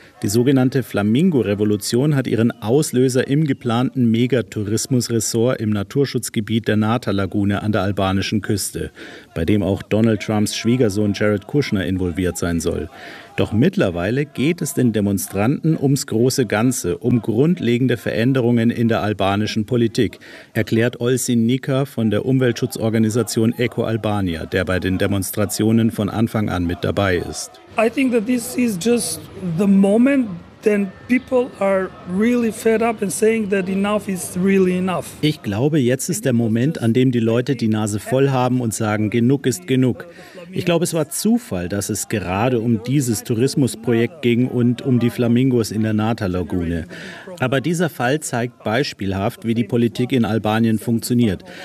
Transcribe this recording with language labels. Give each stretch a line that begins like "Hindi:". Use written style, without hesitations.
German: Die sogenannte Flamingo-Revolution hat ihren Auslöser im geplanten Megatourismus-Ressort im Naturschutzgebiet der Nata-Lagune an der albanischen Küste, bei dem auch Donald Trumps Schwiegersohn Jared Kushner involviert sein soll. Doch mittlerweile geht es den Demonstranten ums große Ganze, um grundlegende Veränderungen in der albanischen Politik, erklärt Olsin Nika von der Umweltschutzorganisation Eco Albania, der bei den Demonstrationen von Anfang an mit dabei ist.
English: I think that this is just the moment. Then people are really fed up and saying that enough is really enough.
German: Ich glaube, jetzt ist der Moment, an dem die Leute die Nase voll haben und sagen, genug ist genug. Ich glaube, es war Zufall, dass es gerade um dieses Tourismusprojekt ging und um die Flamingos in der Nata-Lagune. Aber dieser Fall zeigt beispielhaft, wie die Politik in Albanien funktioniert.